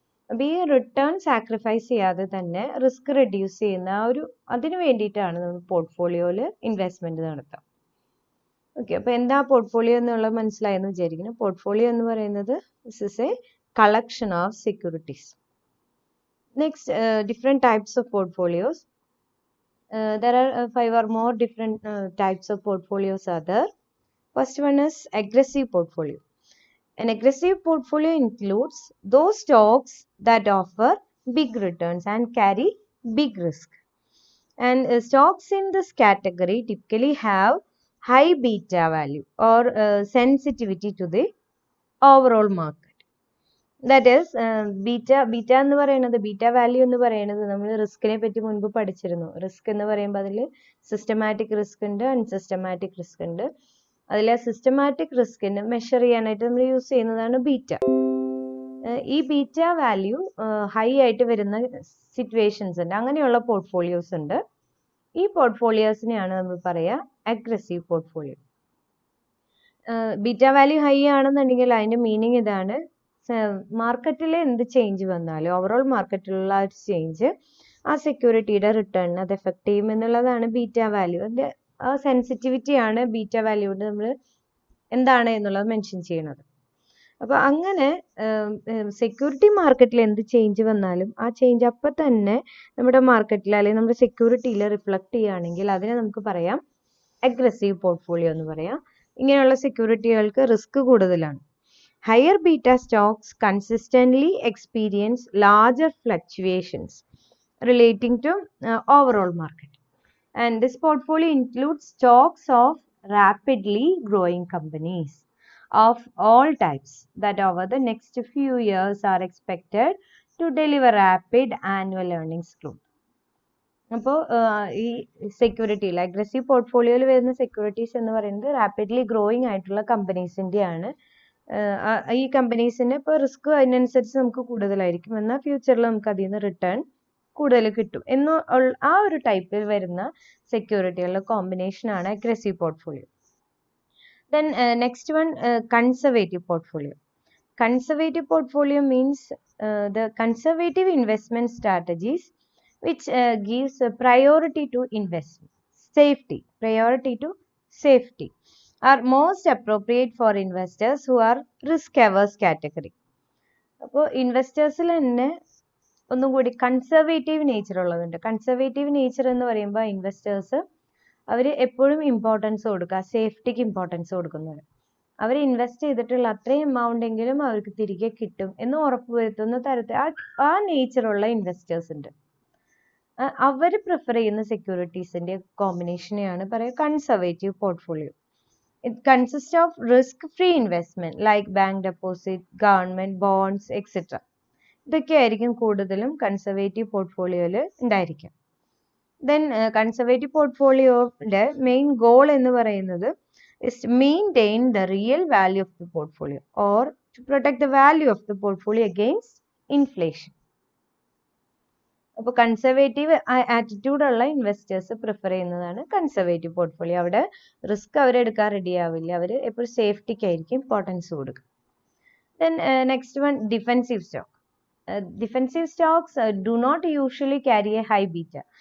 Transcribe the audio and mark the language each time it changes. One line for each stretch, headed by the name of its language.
Malayalam: അപ്പോൾ ഈ return sacrifice ചെയ്യാതെ തന്നെ റിസ്ക് റെഡ്യൂസ് ചെയ്യുന്ന അതിന് വേണ്ടിയിട്ടാണ് നമ്മൾ പോർട്ട്ഫോളിയോയിൽ ഇൻവെസ്റ്റ്മെന്റ് നടത്തുക. ഓക്കെ, അപ്പോൾ എന്താ പോർട്ട്ഫോളിയോ എന്നുള്ളത് മനസ്സിലായെന്ന് വിചാരിക്കുന്നു. പോർട്ട്ഫോളിയോ എന്ന് പറയുന്നത്
English: This is a collection of securities. Next, different types of portfolios. There are 5 or more different types of portfolios are there. First one is aggressive portfolio. An aggressive portfolio includes those stocks that offer big returns and carry big risk. And stocks in this category typically have high beta value or sensitivity to the overall market.
Malayalam: That is beta എന്ന് പറയുന്നത് beta value എന്ന് പറയുന്നത് നമ്മൾ റിസ്കിനെ പറ്റി മുൻപ് പഠിച്ചിരുന്നു. Risk എന്ന് പറയുമ്പോൾ അതിൽ സിസ്റ്റമാറ്റിക് റിസ്ക് ഉണ്ട്, അൺസിസ്റ്റമാറ്റിക് റിസ്ക് ഉണ്ട്. അതിൽ ആ സിസ്റ്റമാറ്റിക് റിസ്കിനെ മെഷർ ചെയ്യാനായിട്ട് നമ്മൾ യൂസ് ചെയ്യുന്നതാണ് ബീറ്റ. ഈ ബീറ്റ വാല്യൂ ഹൈ ആയിട്ട് വരുന്ന സിറ്റുവേഷൻസ് ഉണ്ട്, അങ്ങനെയുള്ള പോർട്ട്ഫോളിയോസ് ഉണ്ട്. ഈ പോർട്ട്ഫോളിയോസിനെയാണ് നമ്മൾ പറയുക aggressive portfolio. Beta value high ആണെന്നുണ്ടെങ്കിൽ അതിൻ്റെ മീനിങ് ഇതാണ്, മാർക്കറ്റിൽ എന്ത് ചേഞ്ച് വന്നാലും ഓവറോൾ മാർക്കറ്റിലുള്ള ആ ഒരു ചേഞ്ച് ആ സെക്യൂരിറ്റിയുടെ റിട്ടേണിന് അത് എഫക്ട് ചെയ്യും എന്നുള്ളതാണ് ബീറ്റ വാല്യൂ. അതിൻ്റെ ആ സെൻസിറ്റിവിറ്റിയാണ് ബീറ്റ വാല്യൂ കൊണ്ട് നമ്മൾ എന്താണ് എന്നുള്ളത് മെൻഷൻ ചെയ്യണത്. അപ്പോൾ അങ്ങനെ സെക്യൂരിറ്റി മാർക്കറ്റിൽ എന്ത് ചേഞ്ച് വന്നാലും ആ ചേഞ്ച് അപ്പം തന്നെ നമ്മുടെ മാർക്കറ്റിൽ അല്ലെങ്കിൽ നമ്മുടെ സെക്യൂരിറ്റിയിൽ റിഫ്ലക്ട് ചെയ്യുകയാണെങ്കിൽ അതിനെ നമുക്ക് പറയാം അഗ്രസീവ് പോർട്ട്ഫോളിയോ എന്ന് പറയാം. ഇങ്ങനെയുള്ള സെക്യൂരിറ്റികൾക്ക് റിസ്ക് കൂടുതലാണ്.
English: Higher beta stocks consistently experience larger fluctuations relating to overall market. And this portfolio includes stocks of rapidly growing companies of all types that over the next few years are expected to deliver rapid annual earnings growth.
Malayalam: അപ്പോൾ ഈ സെക്യൂരിറ്റിയിൽ aggressive പോർട്ട്ഫോളിയോയിൽ വരുന്ന securities എന്ന് പറയുന്നത് rapidly growing ആയിട്ടുള്ള കമ്പനീസിൻ്റെയാണ്. ഈ കമ്പനീസിന് ഇപ്പോൾ risk അതിനനുസരിച്ച് നമുക്ക് കൂടുതലായിരിക്കും, എന്നാൽ ഫ്യൂച്ചറിൽ നമുക്ക് അതിൽ നിന്ന് റിട്ടേൺ കൂടുതൽ കിട്ടും ആ ഒരു ടൈപ്പിൽ വരുന്ന സെക്യൂരിറ്റികളുടെ കോമ്പിനേഷനാണ് aggressive portfolio.
English: Then next one, conservative portfolio. Conservative portfolio means the conservative investment strategies which gives a priority to investment. Priority to safety are most appropriate for investors who are risk averse category.
Malayalam: അപ്പോൾ ഇൻവെസ്റ്റേഴ്സിൽ തന്നെ ഒന്നും കൂടി conservative nature ഉള്ളതുണ്ട്. Conservative nature എന്ന് പറയുമ്പോൾ investors അവർ എപ്പോഴും importance കൊടുക്കുക, സേഫ്റ്റിക്ക് importance കൊടുക്കുന്നത്. അവർ ഇൻവെസ്റ്റ് ചെയ്തിട്ടുള്ള അത്രയും എമൗണ്ട് എങ്കിലും അവർക്ക് തിരികെ കിട്ടും എന്ന് ഉറപ്പുവരുത്തുന്ന തരത്തിൽ ആ നേച്ചറുള്ള ഇൻവെസ്റ്റേഴ്സ് ഉണ്ട്. അവർ പ്രിഫർ ചെയ്യുന്ന സെക്യൂരിറ്റീസിന്റെ കോമ്പിനേഷനെയാണ് പറയുക conservative portfolio.
English: It consists of risk-free investment like bank deposit, government bonds, etc.
Malayalam: ഇതൊക്കെ ആയിരിക്കും കൂടുതലും കൺസർവേറ്റീവ് പോർട്ട്ഫോളിയോയിൽ ഉണ്ടായിരിക്കുക. ദെൻ കൺസർവേറ്റീവ് പോർട്ട്ഫോളിയോയുടെ മെയിൻ ഗോൾ എന്ന് പറയുന്നത്
English: is to maintain the real value of the portfolio or to protect the value of the portfolio against inflation.
Malayalam: അപ്പോൾ conservative attitude ഉള്ള investors prefer ചെയ്യുന്നതാണ് conservative portfolio. അവിടെ റിസ്ക് അവരെടുക്കാൻ റെഡി ആവില്ല, അവർ എപ്പോഴും സേഫ്റ്റിക്കായിരിക്കും importance കൊടുക്കുക.
English: Then next one, defensive stock. Defensive stocks do not usually carry a high beta.